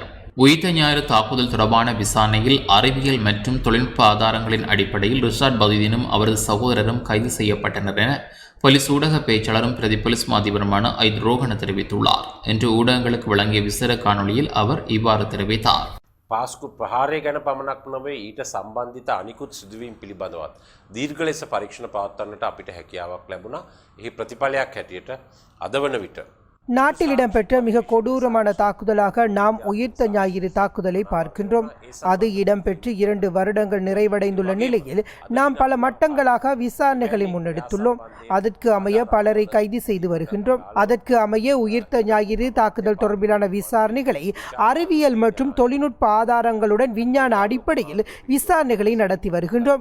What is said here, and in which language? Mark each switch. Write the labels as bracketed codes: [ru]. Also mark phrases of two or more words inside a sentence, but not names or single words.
[ta] உயிர்த்த ஞாயிறு தாக்குதல் தொடர்பான விசாரணையில் அறிவியல் மற்றும் தொழில்நுட்ப ஆதாரங்களின் அடிப்படையில் ரிஷாட் பதுயுதீனும் அவரது சகோதரரும் கைது செய்யப்பட்டனர் என போலீஸ் ஊடக பேச்சாளரும் பிரதி போலீஸ் மா அதிபருமான அஜித் ரோகன தெரிவித்துள்ளார். இன்று ஊடகங்களுக்கு வழங்கிய விசேட காணொலியில் அவர் இவ்வாறு தெரிவித்தார். [si] පාස්කු ප්‍රහාරය ගැන පමණක් නොවේ ඊට සම්බන්ධිත අනිකුත් සිදුවීම් පිළිබඳවත් දීර්ඝ ලෙස පරීක්ෂණ පවත්වන්නට අපිට හැකියාවක් ලැබුණා. එහි ප්‍රතිඵලයක් හැටියට අද වන විට [ta] நாட்டில் இடம்பெற்ற மிக கொடூரமான தாக்குதலாக நாம் உயிர்த்த ஞாயிறு தாக்குதலை பார்க்கின்றோம். அது இடம்பெற்று 2 வருடங்கள் நிறைவடைந்துள்ள நிலையில் நாம் பல மட்டங்களாக விசாரணைகளை முன்னெடுத்துள்ளோம். அதற்கு அமைய பலரை கைது செய்து வருகின்றோம். அதற்கு அமைய உயிர்த்த ஞாயிறு தாக்குதல் தொடர்பிலான விசாரணைகளை அறிவியல் மற்றும் தொழில்நுட்ப ஆதாரங்களுடன் விஞ்ஞான அடிப்படையில் விசாரணைகளை நடத்தி வருகின்றோம்.